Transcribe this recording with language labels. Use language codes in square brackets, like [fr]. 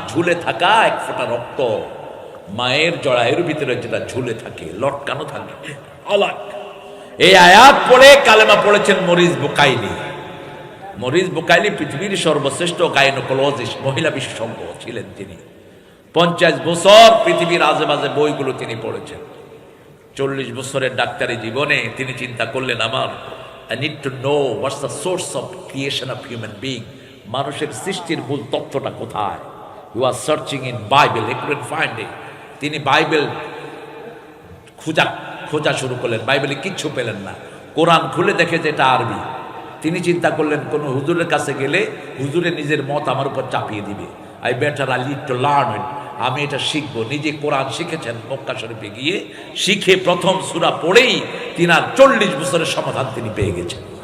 [bn] ঝুলে থাকা এক ফোঁটা রক্ত, মায়ের জরায়ুর ভিতরে যেটা ঝুলে থাকে, লটকানো থাকে, আলাক। এই আয়াত পড়ে কালেমা পড়েছেন মরিস বুকাইলি। মরিস বুকাইলি পৃথিবীর সর্বশ্রেষ্ঠ গাইনোকোলজিস্ট, মহিলা বিশেষজ্ঞ ছিলেন তিনি। 50 বছর পৃথিবীর আজেবাজে বইগুলো তিনি পড়েছেন। 40 বছরের ডাক্তারি জীবনে তিনি চিন্তা করলেন, আমার [en] I need to know what's the source of creation of human being. [bn] মানুষের সৃষ্টির মূল তত্ত্বটা কোথায়? [en] You are searching in Bible, he couldn't find it. [bn] তিনি বাইবেল খোঁজা শুরু করলেন, বাইবেলে কিচ্ছু পেলেন না। কোরআন খুলে দেখে যে এটা আরবি। তিনি চিন্তা করলেন, কোন হুজুরের কাছে গেলে হুজুরে নিজের মত আমার উপর চাপিয়ে দিবে। [en] I need to learn it. [bn] আমি এটা শিখবো। নিজে কোরআন শিখেছেন মক্কা শরীফে গিয়ে, শিখে প্রথম সূরা পড়েই তিনার 40 বছরের সমাধান তিনি পেয়ে গেছেন।